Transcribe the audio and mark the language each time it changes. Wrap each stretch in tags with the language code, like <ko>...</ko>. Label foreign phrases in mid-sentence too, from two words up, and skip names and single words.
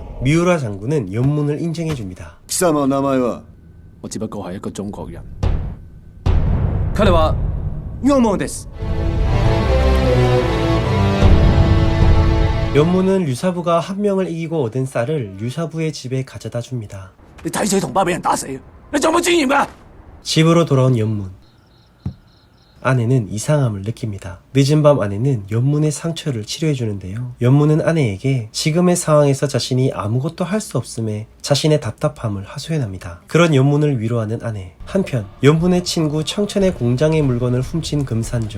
<ko>미우라 장군은 연문을 인정해줍니다.</ko> <ja>貴様名前は</ja> <yue>我只不過係一個中國人。</yue> <ja>彼は養門です。</ja> <ko>연문은 류사부가 한 명을 이기고 얻은 쌀을 류사부의 집에 가져다 줍니다.</ko> <yue>你睇死同胞俾人打死，你仲有冇尊嚴㗎？</yue> <ko>집으로 돌아온 연문. 아내는 이상함을 느낍니다. 늦은 밤 아내는 연문의 상처를 치료해주는데요. 연문은 아내에게 지금의 상황에서 자신이 아무것도 할 수 없음에 자신의 답답함을 하소연합니다. 그런 연문을 위로하는 아내. 한편 연문의 친구 청천의 공장의 물건을 훔친 금산조.</ko>